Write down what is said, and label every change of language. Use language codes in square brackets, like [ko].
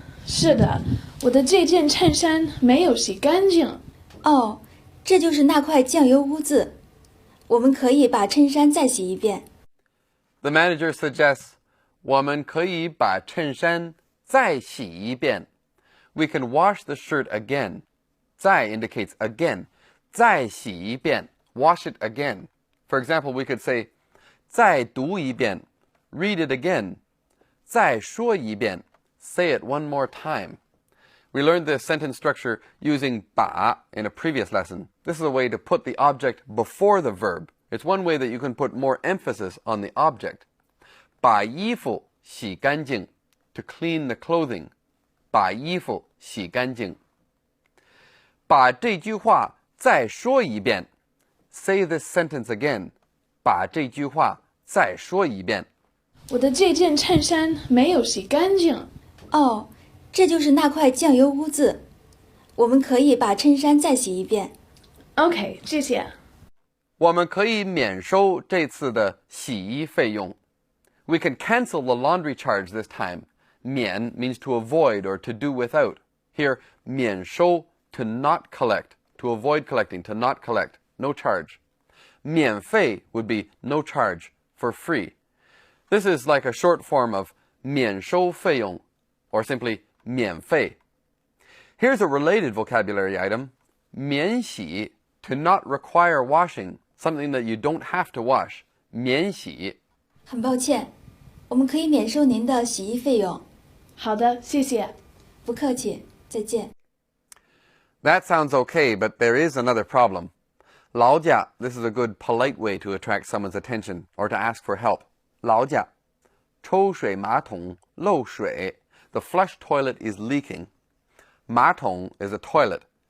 [zh] 是的，我的这件衬衫没有洗干净。哦，这就是那块酱油污渍。我们可以把衬衫再洗一遍。 [en] The manager suggests, [zh] 我们可以把衬衫再洗一遍. [en] We can wash the shirt again. 再 indicates again. [zh] 再洗一遍. [en] Wash it again. For example, we could say, [zh] 再读一遍. [en] Read it again. [zh] 再说一遍. [en] Say it one more time. We learned this sentence structure using 把 in a previous lesson. This is a way to put the object before the verb. It's one way that you can put more emphasis on the object. [zh] 把衣服洗干净. [en] To clean the clothing. [zh] 把衣服洗干净.把这句话再说一遍. [en] Say this sentence again. [zh] 把这句话再说一遍. 我的这件衬衫没有洗干净。哦，这就是那块酱油污渍。我们可以把衬衫再洗一遍。 OK， 谢谢。我们可以免收这次的洗衣费用. [en] We can cancel the laundry charge this time. 免 means to avoid or to do without. Here, 免收 to not collect, to avoid collecting, to not collect, no charge. 免费 would be no charge, for free. This is like a short form of 免收费用, or simply 免费. Here's a related vocabulary item. 免洗, to not require washing, something that you don't have to wash. [zh] 免洗. 很抱歉，我们可以免收您的洗衣费用。好的，谢谢。不客气，再见。 [en] That sounds okay, but there is another problem. 劳驾, this is a good polite way to attract someone's attention or to ask for help. [zh] 劳驾, 抽水马桶漏水. [en] The flush toilet is leaking. 马桶 is a toilet.